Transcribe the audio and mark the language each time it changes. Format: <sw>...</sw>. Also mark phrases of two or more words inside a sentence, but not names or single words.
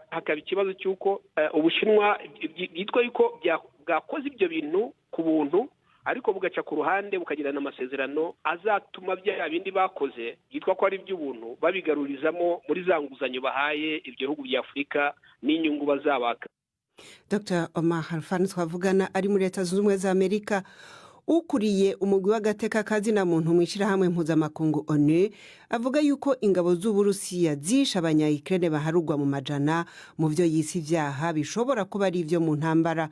<rw>Hakaba ikibazo cy'uko Ubushinwa byitwa yuko bwakoze ibyo bintu ku buntu, ariko bugaca ku ruhande bukagirana amasezerano azatuma bya bindi bakoze byitwa ko ari iby'ubuntu babigarurizamo muri za nguzanyo bahaye ibyo bihugu bya Afurika n'inyungu bazabaka.</rw> <rn>Dr. Omar Harfan twavugana ari muri Leta Zunze Ubumwe za Amerika. Ukuriye umugwi w'agateka kazina muntu mwishirahamwe mpuzamakungu ONU avuga yuko ingabo z'Uburusiya zisha abanya-Ukraine baharugwa mu majana mu byo yisi vyaha bishobora kuba ari ivyo mu ntambara.</rn>